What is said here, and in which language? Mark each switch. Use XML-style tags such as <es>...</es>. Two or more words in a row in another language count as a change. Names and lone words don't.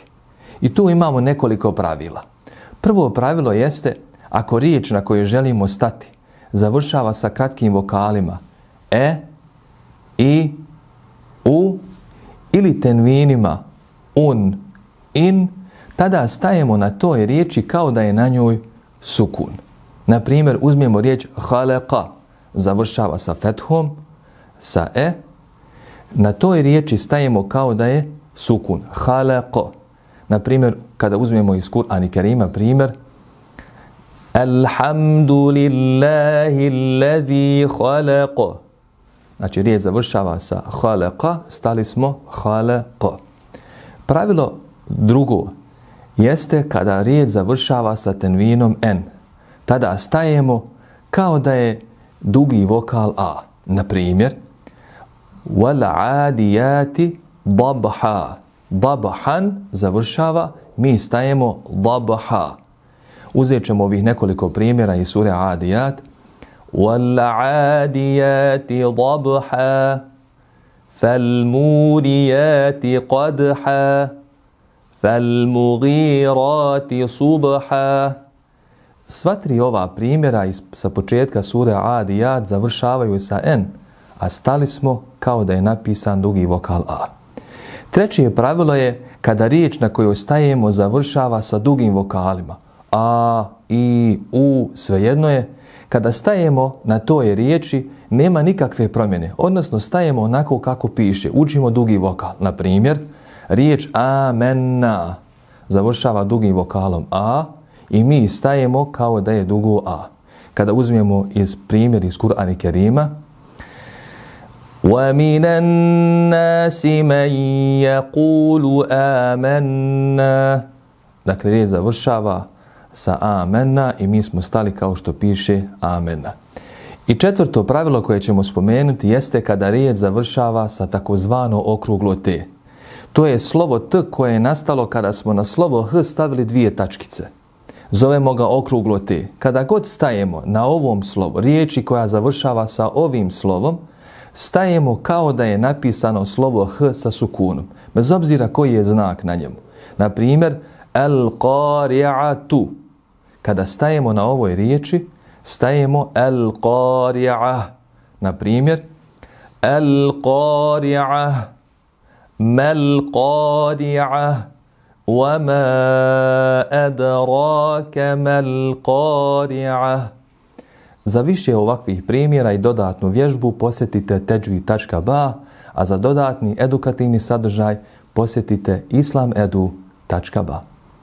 <bs>I tu imamo nekoliko pravila. Prvo pravilo jeste, ako riječ na koju želimo stati završava sa kratkim vokalima e, i, u ili tenvinima un, in, tada stajemo na toj riječi kao da je na njoj sukun. Na primjer, uzmemo riječ khalaqa, završava sa fethom, sa e, na toj riječi stajemo kao da je sukun, khalaqa. Na primjer, kada uzmemo iz Kur'ana Kerima primjer,</bs> <ar>الحمد لله الذي خلق.</ar> <bs>Znači, riječ završava sa khalaqa, stali smo khalaqa. Pravilo drugo jeste kada riječ završava sa tenvinom n. Tada stajemo kao da je dugi vokal a. Na primjer,</bs> <ar>والعاديات ضبحا.</ar> <bs>Dabhan završava, mi stajemo dabha. Uzet ćemo ovih nekoliko primjera iz sure Adiyat.</bs> <ar>وَالْعَادِيَاتِ ضَبْحًا فَالْمُورِيَاتِ قَدْحًا فَالْمُغِيرَاتِ صُبْحًا.</ar> <bs>Sva tri ova primjera sa početka sure Adiyat završavaju sa n, a stali smo kao da je napisan dugi vokal a. Treće pravilo je kada riječ na kojoj stajemo završava sa dugim vokalima. A, i, u, svejedno je. Kada stajemo na toj riječi nema nikakve promjene. Odnosno stajemo onako kako piše. Učimo dugi vokal. Na primjer, riječ amenna završava dugim vokalom a i mi stajemo kao da je dugo a. Kada uzmemo primjer iz Kur'ana Kerima,</bs> <ar>وَمِنَ النَّاسِ مَنْ يَقُولُ آمَنَّا.</ar> <bs>Dakle, riječ završava sa amenna i mi smo stali kao što piše amenna. I četvrto pravilo koje ćemo spomenuti jeste kada riječ završava sa takozvano okruglo t. To je slovo t koje je nastalo kada smo na slovo h stavili dvije tačkice. Zovemo ga okruglo t. Kada god stajemo na ovom slovu, riječi koja završava sa ovim slovom, stajemo kao da je napisano slovo h sa sukunom, bez obzira koji je znak na njemu. Na primjer, al-qari'atu. Kada stajemo na ovoj riječi, stajemo al-qari'ah. Na primjer,</bs> <ar>القارعة ما القارعة وما أدراك ما القارعة.</ar> <bs>Za više ovakvih primjera i dodatnu vježbu posjetite teđvid.ba, a za dodatni edukativni sadržaj posjetite islamedu.ba.</bs>